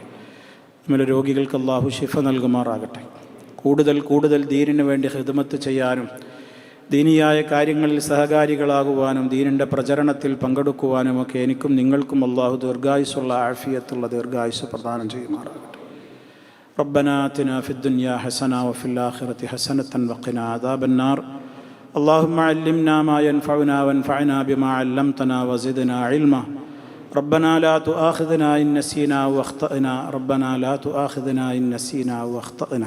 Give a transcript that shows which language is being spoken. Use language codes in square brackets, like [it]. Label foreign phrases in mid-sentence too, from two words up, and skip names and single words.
[ml] നമ്മുടെ രോഗികൾക്ക് അല്ലാഹു ശിഫ നൽകുമാറാകട്ടെ. കൂടുതൽ ദീനിന് വേണ്ടി ഖിദ്മത്ത് ചെയ്യാനും ദീനിയായ കാര്യങ്ങളിൽ സഹകാരികളാകുവാനും ദീനിൻ്റെ പ്രചരണത്തിൽ പങ്കെടുക്കുവാനുമൊക്കെ എനിക്കും നിങ്ങൾക്കും അല്ലാഹു ദീർഘായുസ്സുള്ള ആഫിയത്തുള്ള ദീർഘായുസ്സ് പ്രദാനം ചെയ്യുമാറാകട്ടെ. [ar] ربنا آتنا في الدنيا حسنة وفي الآخرة حسنة وقنا عذاب النار. اللهم علمنا ما ينفعنا وانفعنا بما علمتنا وزدنا علما. ربنا لا تؤاخذنا إن نسينا واخطأنا. ربنا لا تؤاخذنا إن نسينا واخطأنا.